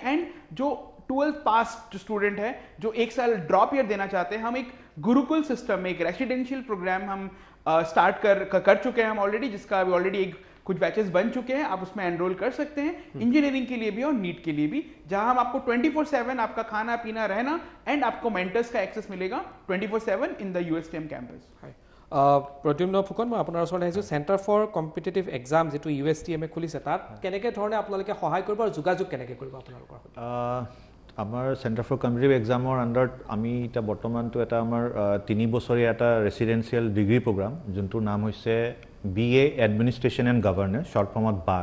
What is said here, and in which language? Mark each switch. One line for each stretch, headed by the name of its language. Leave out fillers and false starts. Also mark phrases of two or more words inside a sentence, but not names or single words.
Hindi: एंड जो 12th पास जो स्टूडेंट है जो एक साल
English: drop year
Hindi: देना चाहते हैं, हम एक गुरुकुल सिस्टम में एक
English: residential program
Hindi: हम स्टार्ट कर चुके हैं हम ऑलरेडी, जिसका अभी ऑलरेडी कुछ बैचेस बन चुके हैं. आप उसमें एनरोल कर सकते हैं इंजीनियरिंग के लिए भी और नीट के लिए भी, जहां हम आपको 24/7 आपका खाना पीना रहना एंड आपको मेंटर्स का एक्सेस मिलेगा 24/7
English: in the USTM campus.
Assamese: प्रद्युम्न फुकन, मैं আপোনাৰ ওচৰত আহিছোঁ. চেণ্টাৰ ফৰ কম্পিটিটিভ এক্সাম যিটো USTM খুলিছে, তাত কেনেকৈ ধৰণে আপোনালোকে সহায় কৰিব আৰু যোগাযোগ কেনেকৈ কৰিব আপোনালোকৰ সৈতে? আমাৰ চেণ্টাৰ ফৰ কম্পিটিটিভ এক্সামৰ আণ্ডাৰত আমি এতিয়া বৰ্তমানটো এটা আমাৰ 3 বছৰীয়া এটা
English: residential degree program,
Assamese: যোনটোৰ নাম হৈছে BA এডমিনিষ্ট্ৰেশ্যন এণ্ড গভৰ্নেন্স, শ্বৰ্ট ফৰ্মত BAG.